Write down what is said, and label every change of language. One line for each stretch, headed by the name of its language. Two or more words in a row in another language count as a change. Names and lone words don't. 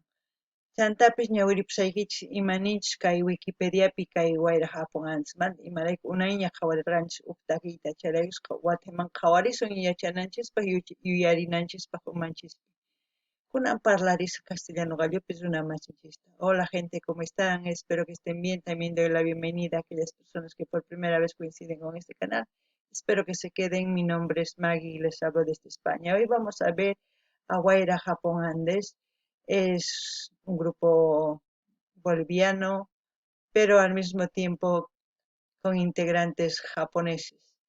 Quechua: Chaytapish ñawiripusaykichis imaninchis kay Wikipediapi kay Wayra Hapun Andesmanta imarayku unayña qhawarirqanchis huk taquita charakusqa wataman qhawarisun yachananchispaq yuyarinanchispaq umanchispi. Kunan parlarisun castellano gallopis runa masinchista.
Spanish: Hola gente, ¿cómo están? Espero que estén bien. También doy la bienvenida a aquellas personas que por primera vez coinciden con este canal. Espero que se queden. Mi nombre es Maggie y les hablo desde España. Hoy vamos a ver a Wayra Hapun Andes. Es un grupo boliviano, pero al mismo tiempo con integrantes japoneses.